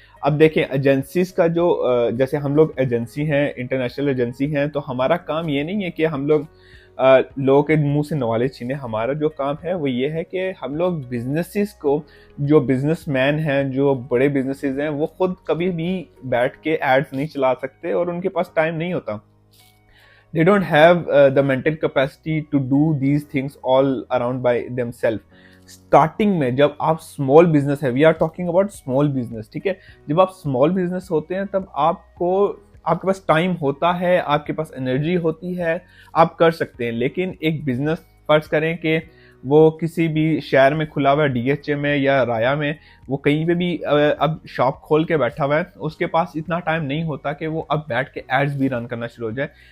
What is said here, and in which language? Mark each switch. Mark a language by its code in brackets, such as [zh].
[hi] अब देखें एजेंसीज का जो जैसे हम लोग एजेंसी हैं, इंटरनेशनल एजेंसी हैं, तो हमारा काम ये नहीं है कि हम लोग लोगों के मुंह से नॉलेज छीने। हमारा जो काम है वो ये है कि हम लोग बिजनेसेस को, जो बिजनेसमैन हैं, जो बड़े बिजनेसेस हैं, वो खुद कभी भी बैठ के एड्स नहीं चला सकते और उनके पास टाइम नहीं होता। [en] They don't have the mental capacity to do these things all around by themselves. [hi] Starting में जब आप स्मॉल बिजनेस है, [en] we are talking about small business, [hi] ठीक है, जब आप स्मॉल बिजनेस होते हैं तब आपके पास टाइम होता है, आपके पास एनर्जी होती है, आप कर सकते हैं। लेकिन एक बिजनेस फर्ज करें कि वो किसी भी शहर में खुला हुआ है, डीएचए में या राया में, वो कहीं पे भी अब शॉप खोल के बैठा हुआ है, उसके पास इतना टाइम नहीं होता कि वो अब बैठ के एड्स भी रन करना शुरू हो जाए।